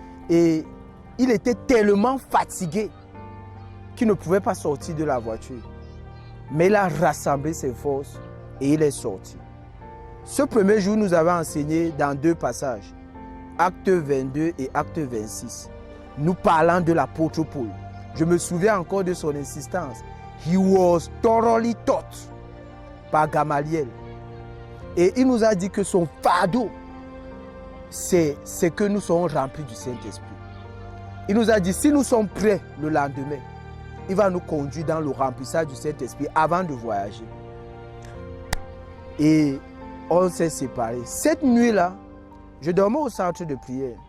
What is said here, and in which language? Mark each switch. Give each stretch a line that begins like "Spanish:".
French: Et il était tellement fatigué qu'il ne pouvait pas sortir de la voiture. Mais il a rassemblé ses forces et il est sorti. Ce premier jour, nous avons enseigné dans 2 passages. Acte 22 et Acte 26, nous parlons de l'apôtre Paul. Je me souviens encore de son insistance.
English: He was thoroughly taught par Gamaliel.
French: Et il nous a dit que son fardeau, c'est que nous serons remplis du Saint-Esprit. Il nous a dit, si nous sommes prêts le lendemain, il va nous conduire dans le remplissage du Saint-Esprit avant de voyager. Et on s'est séparés. Cette nuit-là, je dormais au centre de prière.